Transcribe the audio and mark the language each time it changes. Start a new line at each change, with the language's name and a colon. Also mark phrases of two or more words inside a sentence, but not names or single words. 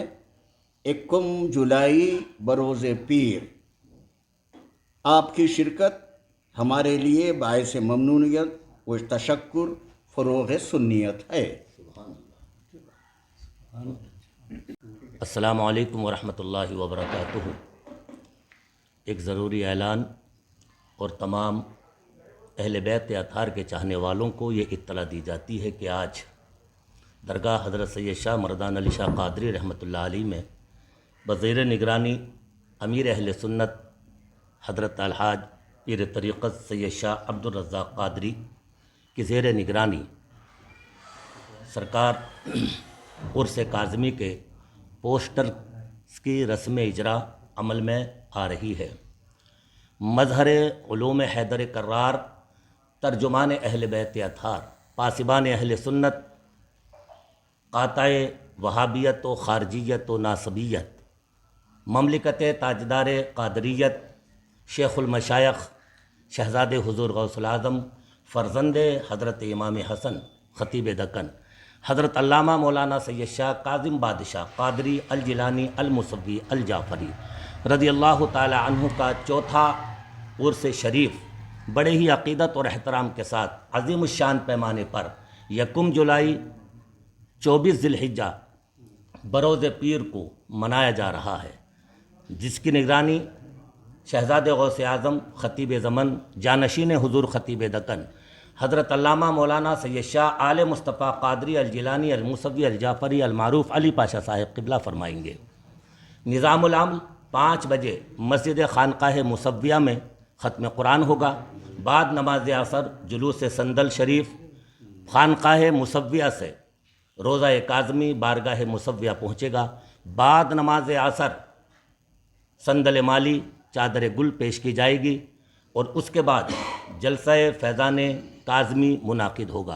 Urdu: 1 جولائی بروز پیر آپ کی شرکت ہمارے لیے باعث ممنونیت و تشکر فروغ سنیت ہے.
Arabic: السلام عليكم ورحمة الله وبركاته.
Urdu: ایک ضروری اعلان اور تمام اہل بیت اطہار کے چاہنے والوں کو یہ اطلاع دی جاتی ہے کہ آج درگاہ حضرت سید شاہ مردان علی شاہ قادری
Arabic: رحمة الله عليه
Urdu: میں بزیر نگرانی امیر اہل سنت حضرت الحاج پیر طریقت سید شاہ عبد الرزاق قادری کی زیر نگرانی سرکار عرس کاظمی کے پوسٹر کی رسم اجرا عمل میں آ رہی ہے. مظہر العلوم حیدر کرار ترجمان اہل بیت اطہار پاسبان اہل سنت قاطع وہابیت و خارجیت و ناصبیت مملکت تاجدار قادریت شیخ المشائخ شہزادے حضور غوث الاعظم فرزند حضرت امام حسن خطیب دکن حضرت علامہ مولانا سید شاہ کاظم بادشاہ قادری ال جیلانی ال موسوی ال جعفری
Arabic: رضي الله تعالى عنه
Urdu: کا چوتھا عرس شریف بڑے ہی عقیدت اور احترام کے ساتھ عظیم شان پیمانے پر 1 جولائی 24 ذی الحجہ بروز پیر کو منایا جا رہا ہے، جس کی نگرانی شہزادے غوث اعظم خطیب زمن جانشین حضور خطیب دکن حضرت علامہ مولانا سید شاہ آل مصطفیٰ قادری ال جیلانی ال موسوی ال جعفری ال معروف علی پاشا صاحب قبلہ فرمائیں گے. نظام العمل 5 بجے مسجد خانقاہ موسویہ میں ختم قرآن ہوگا. بعد نماز عصر جلوس صندل شریف خانقاہ موسویہ سے روضہ کاظمی بارگاہ موسویہ پہنچے گا. بعد نماز عصر صندل مالی چادر گل پیش کی جائے گی اور اس کے بعد جلسہ فیضان کاظمی منعقد ہوگا.